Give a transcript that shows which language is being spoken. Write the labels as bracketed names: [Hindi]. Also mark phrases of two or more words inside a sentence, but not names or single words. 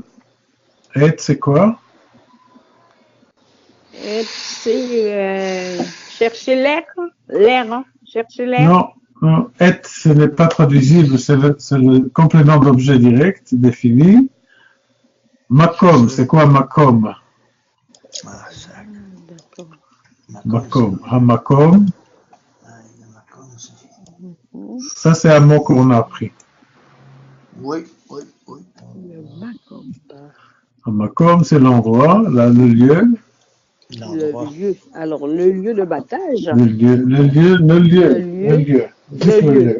[French] Et c'est quoi? Et c'est chercher l'air. Chercher l'air. Non, et ce n'est pas traduisible, c'est le complément d'objet direct défini. Makom, c'est quoi makom? Makom, hamakom. Ça, c'est un mot qu'on a appris. Oui. Hamakom, c'est l'endroit, là, le lieu. Le lieu. Alors, le lieu de battage. Le lieu.